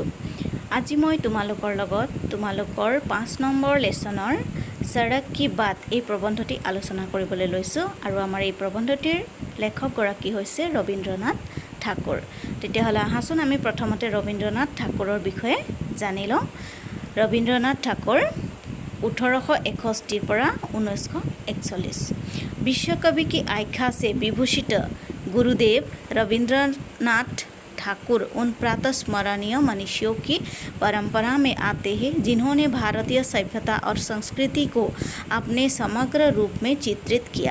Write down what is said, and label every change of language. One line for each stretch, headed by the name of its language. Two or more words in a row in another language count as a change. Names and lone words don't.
Assamese: আজি মই তোমালোকৰ লগত তোমালোকৰ 5 নম্বৰ লেছনৰ সড়ক কি বাত এই প্ৰবন্ধটি আলোচনা কৰিবলৈ লৈছোঁ আৰু আমাৰ এই প্ৰবন্ধটিৰ লেখকগৰাকী হৈছে ৰবীন্দ্ৰনাথ ঠাকুৰ। তেতিয়াহ'লে আহাচোন আমি প্ৰথমতে ৰবীন্দ্ৰনাথ ঠাকুৰৰ বিষয়ে জানি লওঁ। ৰবীন্দ্ৰনাথ ঠাকুৰ 1861 পৰা 1941।
Hindi: विश्वकवि की आख्या से विभूषित गुरुदेव रविंद्रनाथ ठाकुर उन प्रातस्मरणीय मनुष्यों की परंपरा में आते हैं जिन्होंने भारतीय सभ्यता और संस्कृति को अपने समग्र रूप में चित्रित किया।